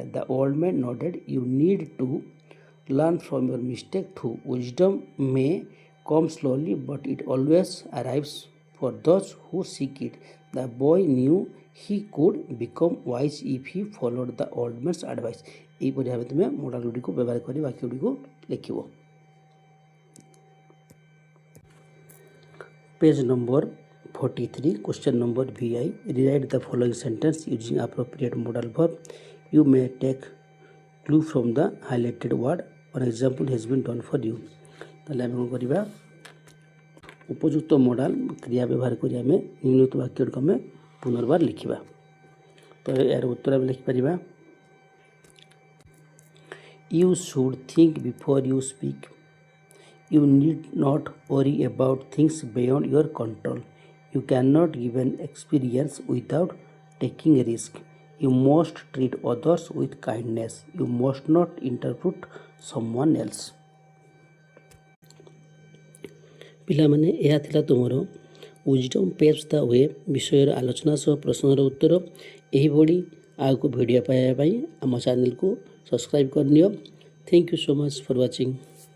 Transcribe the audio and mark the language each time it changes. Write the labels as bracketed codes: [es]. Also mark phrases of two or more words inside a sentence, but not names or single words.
[en] The old man nodded. You need to learn from your mistake too. Wisdom may come slowly, but it always arrives for those who seek it. The boy knew he could become wise if he followed the old man's advice. [or] ଏହିପରି ଭାବେ ତୁମେ ମଡ଼ାଲ ଗୁଡ଼ିକୁ ବ୍ୟବହାର କରି ବାକ୍ୟ ଗୁଡ଼ିକୁ ଲେଖିବ। [en] Page number 43, question number VI. Rewrite the following sentence using appropriate modal verb. You may take clue from the highlighted word. An example has been done for you. [or] ତାହେଲେ ଆମେ କ'ଣ କରିବା, ଉପଯୁକ୍ତ ମଡ଼ାଲ କ୍ରିୟା ବ୍ୟବହାର କରି ଆମେ ନିମ୍ନଲିଖିତ ବାକ୍ୟ ଗୁଡ଼ିକୁ ଆମେ ପୁନର୍ବାର ଲେଖିବା। ତ ଏହାର ଉତ୍ତର ଆମେ ଲେଖିପାରିବା, [en] You should think before you speak. You need not worry about things beyond your control. You cannot give an experience without taking a risk. You must treat others with kindness. You must not interrupt someone else. [or] ପିଲାମାନେ, ଏହା ଥିଲା ତୁମର ୱିଜଡମ୍ ପେଭ୍ସ ଦ ୱେ ବିଷୟର ଆଲୋଚନା ସହ ପ୍ରଶ୍ନର ଉତ୍ତର। ଏହିଭଳି ଆଗକୁ ଭିଡ଼ିଓ ପାଇବା ପାଇଁ ଆମ ଚ୍ୟାନେଲକୁ ସବସ୍କ୍ରାଇବ୍ କରିନିଅ। [en] Thank you so much for watching.